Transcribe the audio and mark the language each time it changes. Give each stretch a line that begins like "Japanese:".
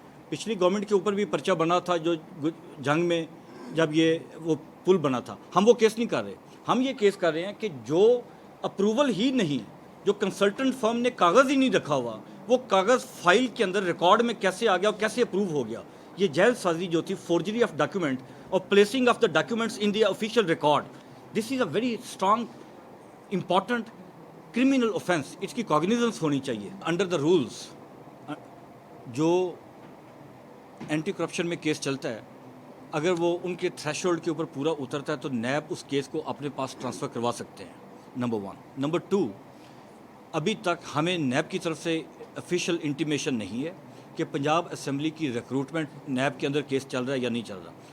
Urdu: پچھلی گورنمنٹ کے اوپر بھی پرچہ بنا تھا جو جنگ میں جب یہ وہ پل بنا تھا. ہم وہ کیس نہیں کر رہے, ہم یہ کیس کر رہے ہیں کہ جو اپروول ہی نہیں, جو کنسلٹنٹ فرم نے کاغذ ہی نہیں رکھا ہوا, وہ کاغذ فائل کے اندر ریکارڈ میں کیسے آ گیا اور کیسے اپروو ہو گیا. یہ جیل سازی جو تھی,
English: Forgery of document اور placing of the documents in the official record, this is a very strong important criminal offence.
Urdu: اس کی کاگنیزنس ہونی چاہیے
English: Under the rules.
Urdu: جو اینٹی کرپشن میں کیس چلتا ہے, اگر وہ ان کے تھریش ہولڈ کے اوپر پورا اترتا ہے تو نیب اس کیس کو اپنے پاس ٹرانسفر کروا سکتے ہیں. Number one. نمبر ٹو, ابھی تک ہمیں نیب کی طرف سے آفیشیل انٹیمیشن نہیں ہے کہ پنجاب اسمبلی کی ریکروٹمنٹ نیب کے اندر کیس چل رہا ہے یا نہیں چل رہا.